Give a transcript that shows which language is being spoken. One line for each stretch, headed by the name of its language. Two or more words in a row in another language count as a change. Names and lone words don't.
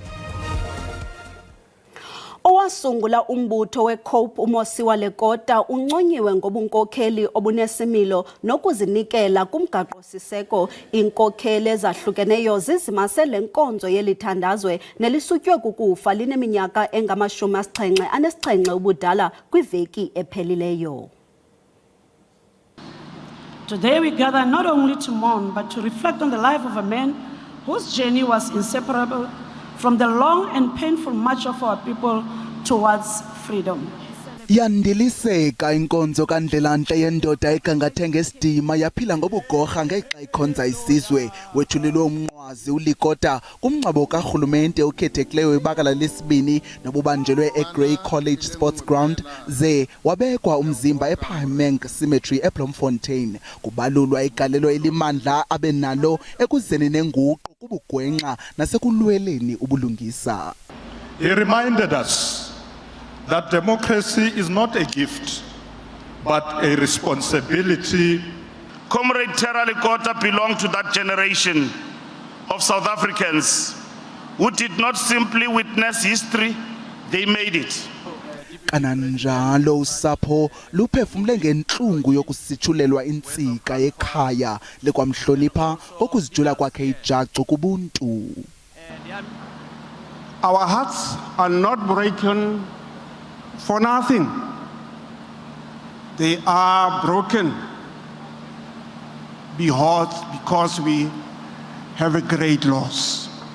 Xhosa: Owasungula umbutho weCOPE uMosiwa Lekota unconyiwe ngobunkokheli obunesimilo nokuzinikela kumgaqo-siseko. Iinkokheli ezahlukeneyo zizimase le nkonzo yelithandazwe nelisutywe kukufa lineminyaka engama-77 ubudala kwiveki ephelileyo.
English: Today we gather not only to mourn but to reflect on the life of a man whose journey was inseparable from the long and painful march of our people towards freedom.
Xhosa: Yandiliseka inkonzo kaNdlelantle yendoda egangathe ngesidima yaphila ngobugorha ngexa ikhonza isizwe. Wethulelwe umnqwazi uLekota kumngcwabo karhulumente okhethekileyo ibakala lesibini nobubanjelwe eGrey College Sports Ground ze wabekwa umzimba ePahimeng Cemetery eBloemfontein. Kubalulwa igalelo elimandla abenalo ekuzeni nenguqu kubugwenxa nasekulweleni ubulungisa.
English: He reminded us that democracy is not a gift, but a responsibility. Comrade Thera Lekota belonged to that generation of South Africans who did not simply witness history, they made it.
Xhosa: Kananjalo usapho luphefumle ngentlungu yokusitshulelwa intsika yekhaya lekwamhlonipha okuzijula kwakhe ijacu kubuntu.
English: Our hearts are not broken for nothing. They are broken because we have a great loss.